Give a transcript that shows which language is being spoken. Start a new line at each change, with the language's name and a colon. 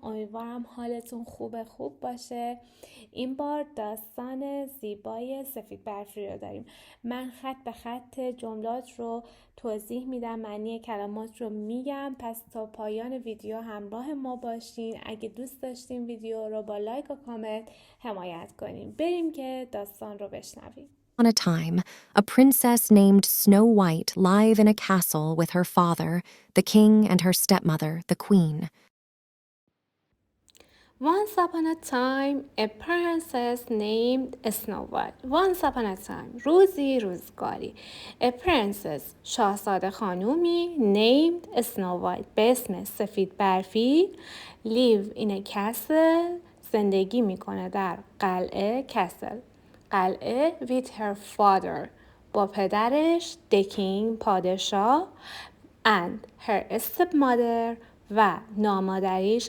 Persian: امیدوارم حالتون خوب باشه. این بار داستان زیبای سفید برفی رو داریم. من خط به خط جملات رو توضیح میدم، معنی کلمات رو میگم، پس تا پایان ویدیو همراه ما باشین. اگه دوست داشتین ویدیو رو با لایک و کامنت حمایت کنین. بریم که داستان رو بشنویم.
English: On a time, a princess named Snow White lived in a castle with her father, the king, and her stepmother, the queen. Once upon a time, a princess named Snow White. Once upon a time,
Persian: روزگاری.
English: A princess,
Persian: شاهزاده خانومی named Snow White, به اسم سفید برفی.
English: Live in a castle,
Persian: زندگی میکنه در قلعه.
English: castle, قلعه. With her father,
Persian: با پدرش.
English: The king,
Persian: پادشاه.
English: And her stepmother,
Persian: و نامادریش.